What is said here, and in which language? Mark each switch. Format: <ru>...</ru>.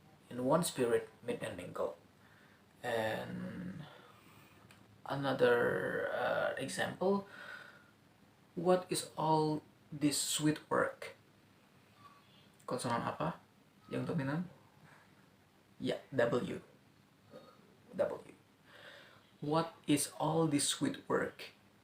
<en>In one spirit meet and mingle. And another example, what is all this sweet work?</en> <id>Konsonan apa yang dominan? Ya, W.</id> <en>What is all this sweet work?</en>